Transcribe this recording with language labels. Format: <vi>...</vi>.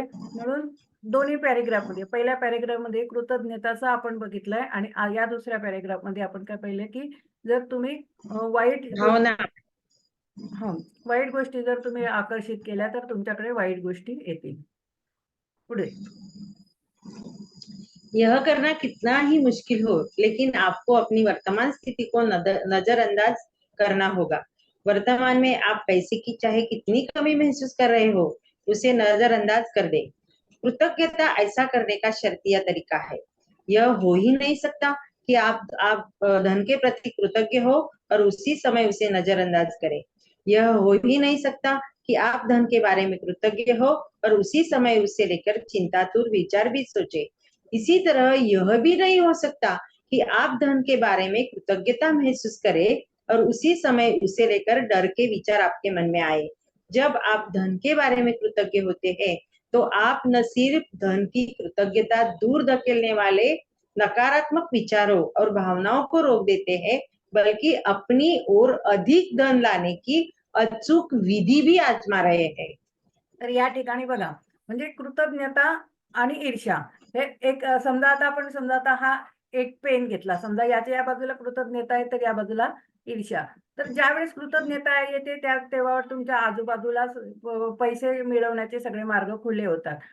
<mr>म्हणून दोन्ही पॅरेग्राफमध्ये, पहिल्या पॅरेग्राफमध्ये कृतज्ञताचं आपण बघितलंय. आणि या दुसऱ्या पॅरेग्राफमध्ये आपण काय पाहिलं की जर तुम्ही वाईट भावना। हं, वाईट गोष्टी जर तुम्ही आकर्षित केल्या, तर तुमच्याकडे वाईट गोष्टी येतील. पुढे.</mr> <hi>यह करना कितना ही मुश्किल हो, लेकिन आपको अपनी वर्तमान स्थिति को नजरअंदाज करना होगा। वर्तमान में आप पैसे की चाहे कितनी कमी महसूस कर रहे हो, उसे नजरअंदाज कर दे। कृतज्ञता ऐसा करने का शर्तिया तरीका है। यह हो ही नहीं सकता कि आप धन के प्रति कृतज्ञ हो और उसी समय उसे नजरअंदाज करें। यह हो ही नहीं सकता कि आप धन के बारे में कृतज्ञ हो और उसी समय उसे लेकर चिंतातुर विचार भी सोचे। इसी तरह यह भी नहीं हो सकता कि आप धन के बारे में कृतज्ञता महसूस करें और उसी समय उसे लेकर डर के विचार आपके मन में आए। जब आप धन के बारे में कृतज्ञ होते हैं, तो आप न सिर्फ धन की कृतज्ञता दूर धकेलने वाले नकारात्मक विचारों और भावनाओं को रोक देते हैं, बल्कि अपनी ओर अधिक धन लाने की अचूक विधि भी आजमा रहे हैं।</hi> <mr>तर या ठिकाणी बघा, म्हणजे कृतज्ञता आणि ईर्ष्या हे एक समजा आता हा एक पेन घेतला, समजा याच्या या बाजूला कृतज्ञता आहे, तर या बाजूला ईर्ष्या. तर ज्यावेळेस कृतज्ञता येते तेव्हा तुमच्या आजूबाजूला पैसे मिळवण्याचे सगळे मार्ग खुले होतात.</mr>